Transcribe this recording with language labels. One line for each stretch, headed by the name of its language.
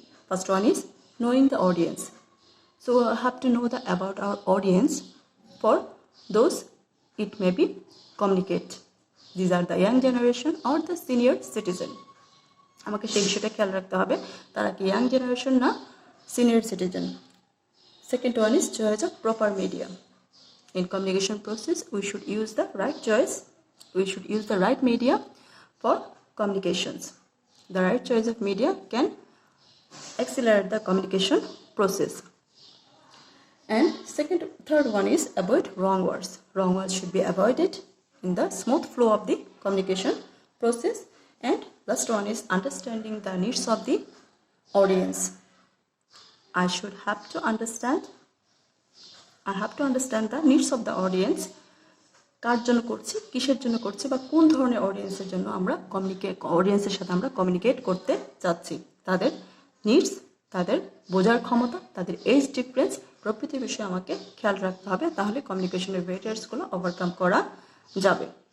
English: First one is knowing the audience. So we have to know about our audience. For those, it may be communicate. These are the young generation or the senior citizen.
Bangla: আমাকে সেই বিষয়টা খেয়াল রাখতে হবে তারা কি young generation না senior citizen.
English: Second one is choice of proper media. In communication process, we should use the right choice. We should use the right media for communications. The right choice of media can accelerate the communication process. And third one is avoid wrong words. Wrong words should be avoided in the smooth flow of the communication process. And last one is understanding the needs of the audience. I have to understand the needs of the audience.
Bangla: কার জন্য করছি, কিসের জন্য করছি, বা কোন ধরনের অডিয়েন্সের জন্য আমরা অডিয়েন্সের সাথে আমরা কমিউনিকেট করতে চাচ্ছি, তাদের নিডস, তাদের বোঝার ক্ষমতা, তাদের এজ ডিফারেন্স প্রভৃতি বিষয়ে আমাকে খেয়াল রাখতে হবে। তাহলে কমিউনিকেশনের ব্যারিয়ার্সগুলো ওভারকাম করা যাবে।